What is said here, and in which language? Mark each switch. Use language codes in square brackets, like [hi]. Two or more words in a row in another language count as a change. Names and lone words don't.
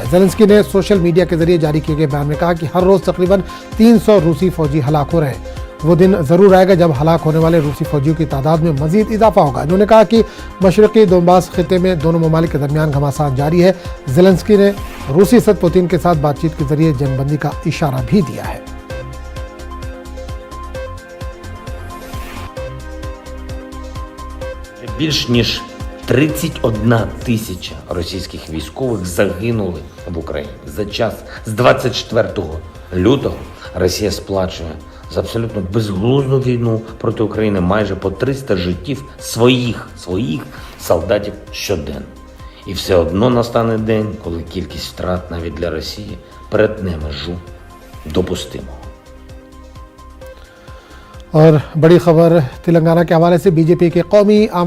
[ur] زیلنسکی نے [en] social media [ur] کے ذریعے جاری کیے گئے بیان میں کہا کہ ہر روز تقریباً 300 روسی فوجی ہلاک ہو رہے ہیں. وہ دن ضرور آئے گا جب ہلاک ہونے والے روسی فوجیوں کی تعداد میں مزید اضافہ ہوگا. انہوں نے کہا کہ مشرقی دونباس خطے میں دونوں ممالک کے درمیان گھمسان جاری ہے. زیلنسکی نے روسی صدر پوتن کے ساتھ بات چیت کے ذریعے جنگ بندی کا اشارہ بھی دیا ہے. [uk] Більш ніж 31 тисяча російських військових загинули в Україні. За час з 24 лютого Росія сплачує за абсолютно безглузду війну проти України майже по 300 життів своїх солдатів щоденно. І все одно настане день, коли кількість втрат навіть для Росії перетне межу допустимого. [ur] اور بڑی خبر تلنگانہ کے حوالے سے بی جے پی کے قومی عاملہ